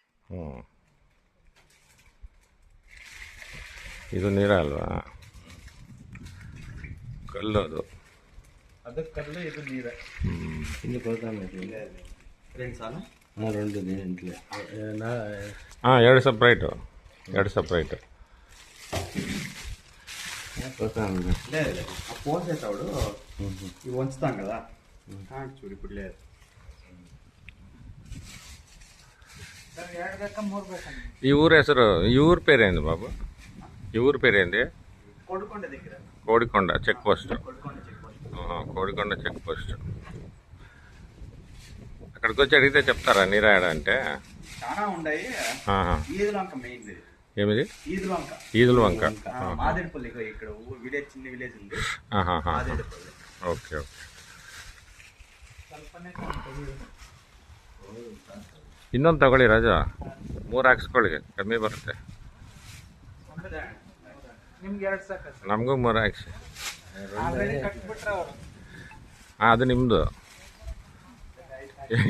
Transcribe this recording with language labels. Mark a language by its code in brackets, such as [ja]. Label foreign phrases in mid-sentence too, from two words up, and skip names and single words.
[kn] ಹ್ಞೂ ಇದು ನೀರ ಅಲ್ವಾ? ಕಲ್ಲು ಅದು. ಅದು ಕಲ್ಲು, ಇದು ನೀರ. ಇಲ್ಲಿ ಕೊಡ್ತಾನೆ [te] రెండు సార్లు రెండు ఇంట్లో [kn] ಎರಡು ಸಪ್ರೇಟು, ಎರಡು ಸಪ್ರೇಟು. [te] లేదు ఆ పోసేటప్పుడు ఇవి ఉంచుతాం కదా, చూడు ఇప్పుడు లేదు. ఈ ఊరు ಹೆಸರು, ఈ ఊరు పేరేంది బాబు? ఈ ఊరు పేరేంది? కోడికొండ దగ్గర. కోడికొండ చెక్ పోస్ట్. కోడికొండ చెక్ పోస్ట్. కోడికొండ చెక్ పోస్ట్. అక్కడికి వచ్చి అడిగితే చెప్తారా నీరాయడ అంటే? చాలా ఉన్నాయి. ఈదులంక మెయిన్ ఏమిది? ఈదులంక. ఈదులవంక. మాదేడుపల్లి ఇక్కడ విలేజ్, చిన్న విలేజ్ ఉంది. మాదేడుపల్లి. ఓకే ఓకే. [kn] ಇನ್ನೊಂದು ತಗೊಳ್ಳಿ ರಾಜಾ, 3 ಹಾಕ್ಸ್ಕೊಳ್ಳಿ, ಕಮ್ಮಿ ಬರುತ್ತೆ. ನಮಗೂ 3 ಹಾಕ್ಸಿ. ಅದು ನಿಮ್ಮದು.